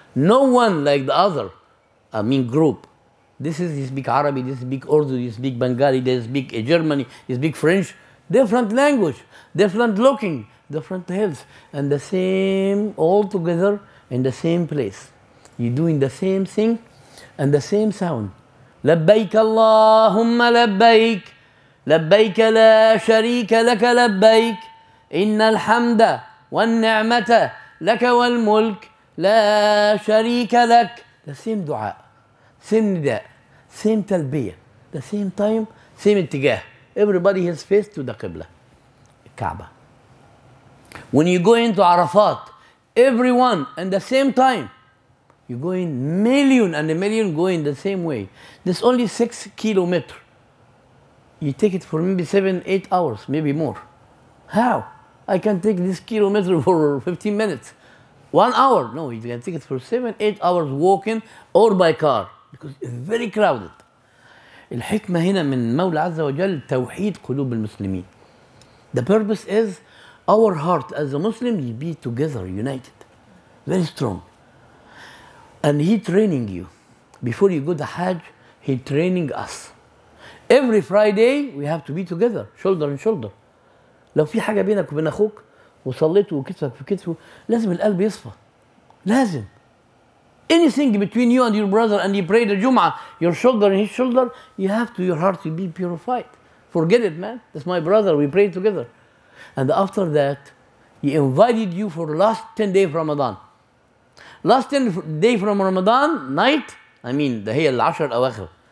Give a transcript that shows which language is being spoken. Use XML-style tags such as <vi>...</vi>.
<en>No one like the other, group. This is, you speak Arabic, this speak Urdu, you speak Bengali, they speak Germany, you speak French. Different language, different looking, different health, and the same, all together in the same place. You're doing the same thing and the same sound.</en> <ar>لبيك اللهم لبيك لبيك لا شريك لك لبيك إن الحمد والنعمة لك والملك لا شريك لك.</ar> <en>The same دعاء, same نداء, same تلبية, the same time, same اتجاه. Everybody has face to the Qibla, Kaaba. When you go into Arafat, everyone at the same time, you go in million and a million go in the same way. There's only 6 kilometers. You take it for maybe 7, 8 hours, maybe more. How? I can take this kilometer for 15 minutes. 1 hour? No, you can take it for 7, 8 hours walking or by car because it's very crowded.</en> <ar>الحكمة هنا من مولى عز وجل توحيد قلوب المسلمين.</ar> <en>The purpose is our heart as a Muslim, you be together, united, very strong. And he training you. Before you go to Hajj, he training us. Every Friday we have to be together, shoulder and shoulder.</en> <ar>لو في حاجة بينك وبين أخوك وصليته وكتفك في كتفه لازم القلب يصفى. لازم.</ar> <en>Anything between you and your brother and you pray the Jum'ah, your shoulder and his shoulder, you have to, your heart to be purified. Forget it, man. That's my brother. We pray together. And after that, he invited you for last 10 days of Ramadan. Last 10 days from Ramadan, night, the</en> <ar>هي العشر الأواخر.</ar>